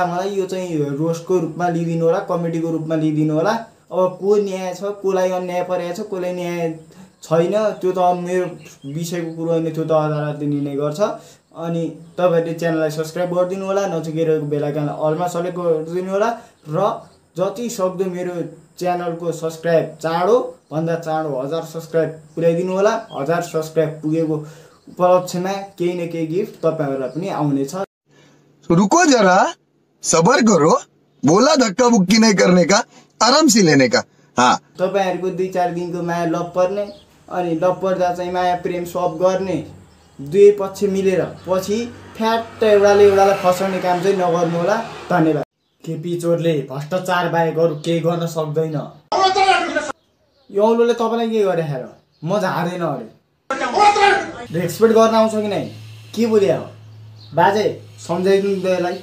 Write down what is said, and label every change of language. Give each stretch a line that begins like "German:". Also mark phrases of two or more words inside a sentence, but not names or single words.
Nepali: मलाई यो चाहिँ रोस्टको रूपमा लिदिनु होला कमेडीको रूपमा लिदिनु होला अब को न्याय छ कोलाई अन्याय परेको छ कोलाई न्याय छैन त्यो त मेरो विषयको कुरो होइन त्यो त अदालतले निर्णय गर्छ अनि तपाईहरुले च्यानललाई सब्स्क्राइब गरिदिनु होला नजिकै बेलायकनलाई अलमा सेलेक्ट गरिदिनु होला र जति सक्दो मेरो च्यानलको सब्स्क्राइब चाँडो भन्दा चाँडो 1000 सब्स्क्राइब पुर्याइदिनु होला 1000 सब्स्क्राइब पुगेको उपलक्ष्यमा केही न केही गिफ्ट तपाईहरुलाई पनि आउनेछ
Hindi: रुको जरा सबर करो बोला धक्का बुक्की नहीं करने का आराम से लेने का हाँ
Nepali: तपाईहरुको 2-4 दिनको माया लप पर्ने अनि लप पर्दा चाहिँ माया प्रेम सब गर्ने दुई पक्ष मिलेर पछि फ्याट एउटालाई फसाउने काम चाहिँ नगर्नु होला धन्यवाद केपी चोरले भ्रष्टाचार बाहेक अरु केही गर्न सक्दैन यो औलोले तपाईलाई के गरे हेर म झार्दैन अरे रेस्पेक्ट गर्न आउँछ कि नै के बोले हो बाजे सम्झाइदिनु त यसलाई